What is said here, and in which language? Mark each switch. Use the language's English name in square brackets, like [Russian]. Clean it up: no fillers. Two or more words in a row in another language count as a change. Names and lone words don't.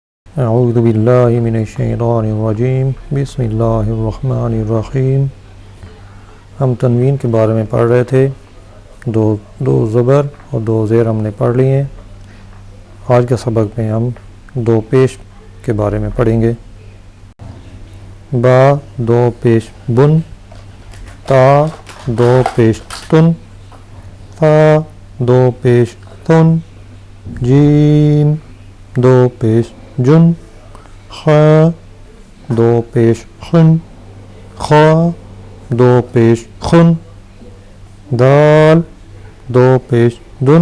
[Arabic] اعوذ باللہ من الشیطان الرجیم بسم اللہ الرحمن الرحیم۔ [Urdu] ہم تنوین کے بارے میں پڑھ رہے تھے، دو زبر اور 2 زیر ہم نے پڑھ لی ہیں۔ آج کے سبق میں ہم 2 پیش کے بارے میں پڑھیں گے۔ با 2 پیش بن، تا 2 پیش تن، فا 2 پیش تن، جیم 2 پیش جن، خ 2 پیش خن، خا 2 پیش خن، دال 2 پیش دن،